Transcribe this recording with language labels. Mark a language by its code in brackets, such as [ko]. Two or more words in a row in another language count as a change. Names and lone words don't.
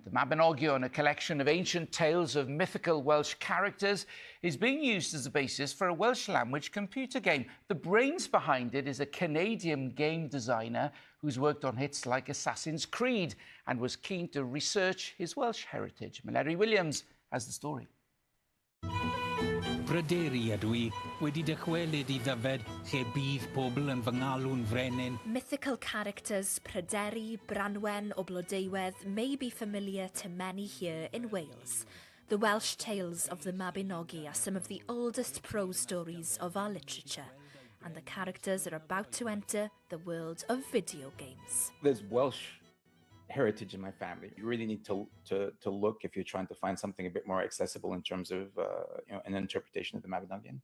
[en] The Mabinogion, a collection of ancient tales of mythical Welsh characters, is being used as a basis for a Welsh language computer game. The brains behind it is a Canadian game designer who's worked on hits like Assassin's Creed and was keen to research his Welsh heritage. Mary Williams has the story. [cy] Bryderi ydw I, wedi dychwelyd I ddyfed lle bydd pobl yn fy ngalw'n frenin. [en] Mythical characters Pryderi, Branwen o Blodeuwedd may be familiar to many here in Wales. The Welsh tales of the Mabinogi are some of the oldest prose stories of our literature, and the characters are about to enter the world of video games. There's Welsh heritage in my family. You really need to look if you're trying to find something a bit more accessible in terms of an interpretation of the Mabinogion.